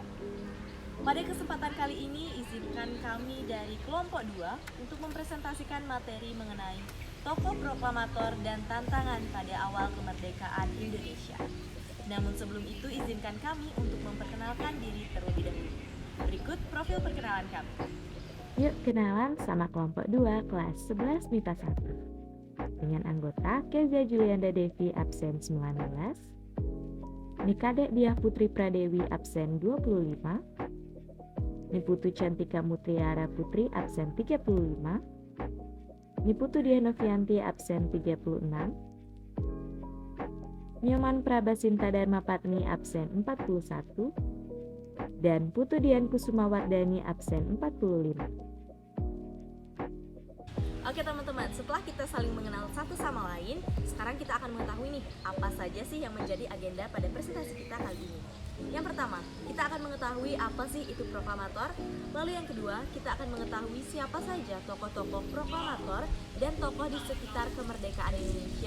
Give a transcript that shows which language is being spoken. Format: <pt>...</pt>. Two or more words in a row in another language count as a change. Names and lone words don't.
<id>Pada kesempatan kali ini izinkan kami dari kelompok 2 untuk mempresentasikan materi mengenai tokoh proklamator dan tantangan pada awal kemerdekaan Indonesia. Namun sebelum itu izinkan kami untuk memperkenalkan diri terlebih dahulu. Berikut profil perkenalan kami. Yuk kenalan sama kelompok 2 kelas 11 MIPA 1 dengan anggota Keza Julianda Devi absen 19, Nikadek Diah Putri Pradewi absen 25, Niputu Cantika Mutriara Putri absen 35, Niputu Diah Novianti absen 36, Nyoman Prabasinta Dharma Patni absen 41, dan Putu Dian Kusuma Wardani absen 45. Oke teman-teman, setelah kita saling mengenal satu sama lain, sekarang kita akan mengetahui nih apa saja sih yang menjadi agenda pada presentasi kita kali ini. Yang pertama, kita akan mengetahui apa sih itu proklamator. Lalu yang kedua, kita akan mengetahui siapa saja tokoh-tokoh proklamator dan tokoh di sekitar kemerdekaan Indonesia.</id>